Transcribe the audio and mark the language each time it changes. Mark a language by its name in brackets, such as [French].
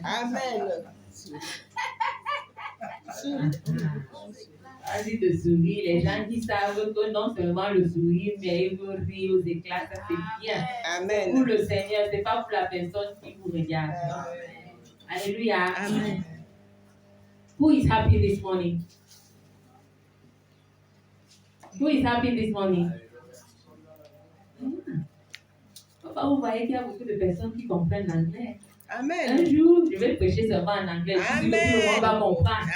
[French] Amen. Vas-y de sourire. Les gens qui savent que non seulement le sourire, mais ils veulent rire aux éclats, ça c'est bien. Amen. Pour le Seigneur, c'est pas pour la personne qui vous regarde. Alléluia. Amen. [English] Who is happy this morning? Who is happy this morning? [French] Vous voyez qu'il y a beaucoup de personnes qui comprennent l'anglais. Amen. Un jour, je vais prêcher seulement en anglais. Amen. Tout le monde va comprendre.